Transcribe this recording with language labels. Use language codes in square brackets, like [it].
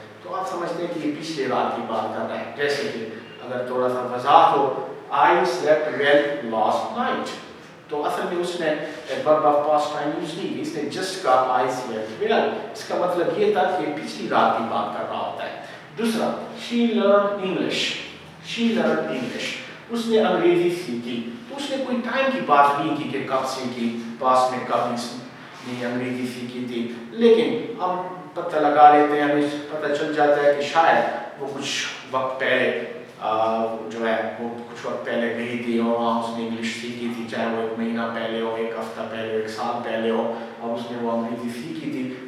[ur] تو آپ سمجھتے ہیں کہ یہ پچھلے رات کی بات کر رہا ہے. جیسے کہ اگر تھوڑا سا وضاحت ہو, [en] I slept well last night. [ur] تو اصل میں اس نے verb of past time use نہیں کی, اس نے just کہا [en] I slept well. [ur] اس کا مطلب یہ تھا کہ پچھلی رات کی بات کر رہا ہوتا ہے. دوسرا, [en] she learned English. She learned English. [ur] اس نے انگریزی سیکھی. تو اس نے کوئی ٹائم کی بات نہیں کی کہ کب سیکھی, پاس میں کب نے انگریزی سیکھی تھی, لیکن ہم پتہ لگا لیتے ہیں, ہمیں پتہ چل جاتا ہے کہ شاید وہ کچھ وقت پہلے جو ہے وہ کچھ وقت پہلے گئی تھی اور وہاں اس نے انگلش سیکھی تھی, چاہے وہ 1 مہینہ پہلے ہو, 1 ہفتہ پہلے ہو, 1 سال پہلے ہو, اور اس نے وہ انگریزی سیکھی تھی.